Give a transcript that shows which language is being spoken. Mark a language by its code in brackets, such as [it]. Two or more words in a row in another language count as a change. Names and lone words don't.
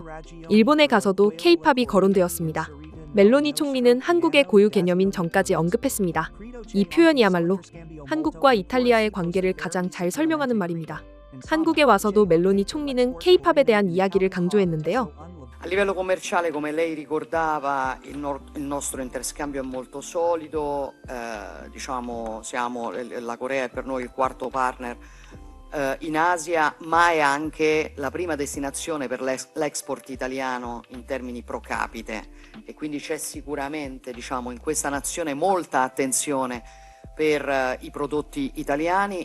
[ko] 일본에 가서도 K-팝이 거론되었습니다. 멜로니 총리는 한국의 고유 개념인 정까지 언급했습니다. 이 표현이야말로 한국과 이탈리아의 관계를 가장 잘 설명하는 말입니다. 한국에 와서도 멜로니 총리는 K-팝에 대한 이야기를 강조했는데요. [it] A livello commerciale, come lei ricordava, il nostro interscambio è molto solido, diciamo la Corea è per noi il quarto partner in Asia, ma è anche la prima destinazione per l'export italiano in termini pro capite e quindi c'è sicuramente, diciamo, in questa nazione molta attenzione per i prodotti italiani.